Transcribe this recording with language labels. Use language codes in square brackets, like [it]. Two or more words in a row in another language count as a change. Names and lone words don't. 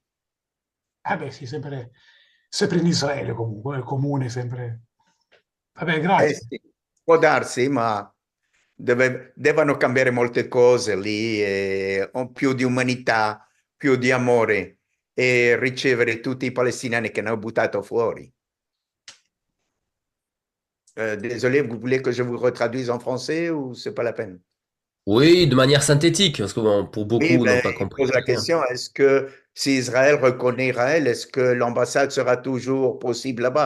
[it] beh, sì, sempre in Israele comunque, è comune, sempre. Vabbè, grazie. Sì, può darsi, ma devono cambiare molte cose lì, più di umanità, più di amore e ricevere tutti i palestinesi che hanno buttato fuori. [fr] Désolé, vous voulez que je vous retraduise en français ou c'est pas la peine? Oui, de manière synthétique, parce que bon, pour Oui, beaucoup n'ont pas il compris pose la très bien. question, est-ce que si Israël reconnaît Israël, est-ce que l'ambassade sera toujours possible là-bas?